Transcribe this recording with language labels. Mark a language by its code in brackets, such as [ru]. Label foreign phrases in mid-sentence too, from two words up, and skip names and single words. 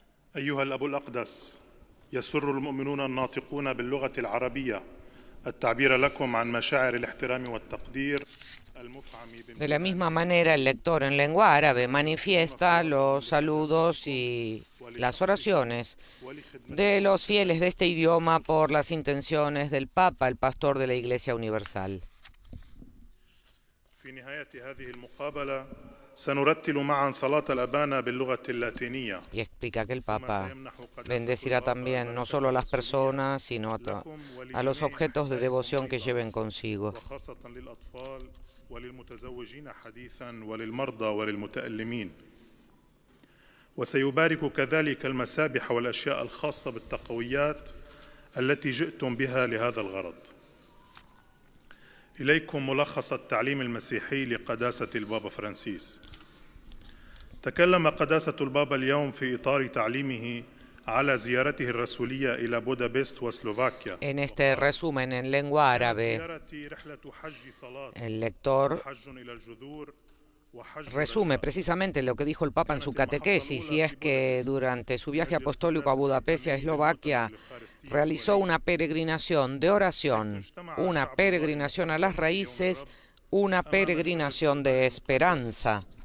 [ar] أيها الأب الأقدس، يسر المؤمنون الناطقون باللغة العربية التعبير لكم عن مشاعر الاحترام والتقدير. [es] De la misma manera, el lector en lengua árabe manifiesta los saludos y las oraciones de los fieles de este idioma por las intenciones del Papa, el pastor de la Iglesia Universal. [ar] في نهاية هذه المقابلة سنرتل معا صلاة الأبانا باللغة اللاتينية. [es] Y explica que el Papa bendecirá también no solo a las personas, sino a los objetos de devoción que lleven consigo. [ar] وخاصة للأطفال وللمتزوجين حديثا وللمرضى وللمتألمين. وسيبارك كذلك المسابح والأشياء الخاصة بالتقويات التي جئتم بها لهذا الغرض. إليكم ملخص التعليم المسيحي لقداسة البابا فرانسيس. تكلم قداسة البابا اليوم في إطار تعليمه على زيارته الرسولية إلى بودابست وسلوفاكيا. [es] En este resumen en lengua árabe, el lector resume precisamente lo que dijo el Papa en su catequesis, y es que durante su viaje apostólico a Budapest y a Eslovaquia realizó una peregrinación de oración, una peregrinación a las raíces, una peregrinación de esperanza.